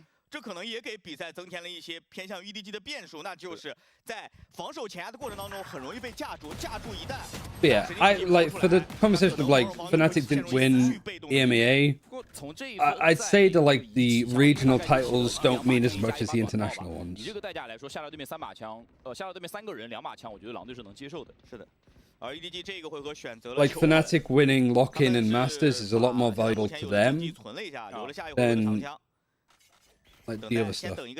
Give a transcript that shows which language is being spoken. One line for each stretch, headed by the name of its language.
Chinese: 这可能也给比赛增添了一些偏向 EDG 的变数，那就是在防守前压的过程当中，很容易被架住，架住一旦。
English: Yeah, I like for the conversation of like Fnatic didn't win EMEA. I'd say that like the regional titles don't mean as much as the international ones.
Chinese: 以这个代价来说，下到对面3把枪，下到对面3个人2把枪，我觉得狼队是能接受的。是的。而 EDG 这个回合选择了
English: like Fnatic winning lock-in and Masters is a lot more valuable to them than like the other stuff.